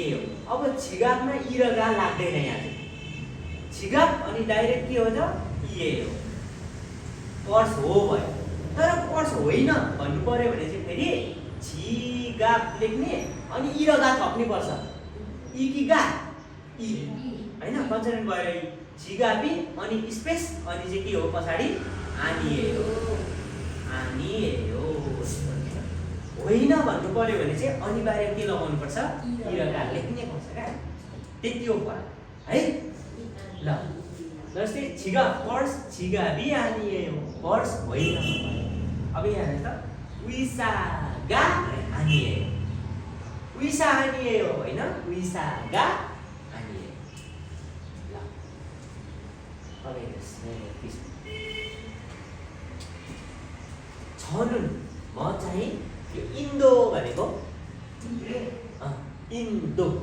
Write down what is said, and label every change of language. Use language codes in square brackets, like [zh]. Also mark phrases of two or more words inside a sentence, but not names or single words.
[ne] हो अब छिगापमा इ र गा लाग्दैन यहाँ चाहिँ छिगाप अनि डाइरेक्ट के हो त इए हो पर्स हो भयो तर पर्स होइन भन्नु पर्यो भने चाहिँ फेरि छिगाप लेख्ने अनि इ र गा थप्नै पर्छ इ कि गा इ होइन कन्सोनेन्ट भएर छिगापी अनि स्पेस अनि चाहिँ के हो पछाडि आनिएयो होइन भन्नु पर्यो भने चाहिँ अनिवार्य के लगाउनु पर्छ इ र गा लेख्नै पर्छ क्या त्यति हो फरक है ल जस्तै पर्स [ko] 지갑이 아니에요. [ne] पर्स होइन। अब यहाँ हेर्नुहोस् त [ko] विसा가 아니에요. विसा 아니에요 होइन विसा가 아니에요. [ne] ल अब हेर्नुहोस् 저는 म चाहिँ यो इन्डो भनेको इन्डो